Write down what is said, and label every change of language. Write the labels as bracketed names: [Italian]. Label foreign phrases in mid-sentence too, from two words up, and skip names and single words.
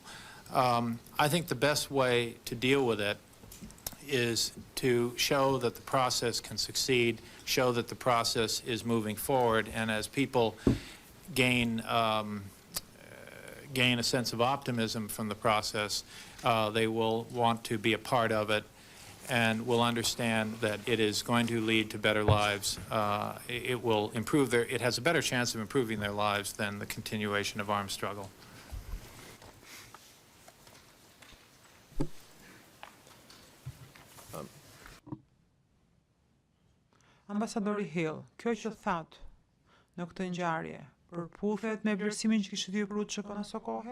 [English] I think the best way to deal with it is to show that the process can succeed, show that the process is moving forward, and as people gain a sense of optimism from the process, they will want to be a part of it and will understand that it is going to lead to better lives. It will improve it has a better chance of improving their lives than the continuation of armed struggle. [Albanian] Ambasadori Hill, kjo që thatë në këtë ngjarje, përputhet me vlerësimin që kishte dhënë UÇK në aso kohë?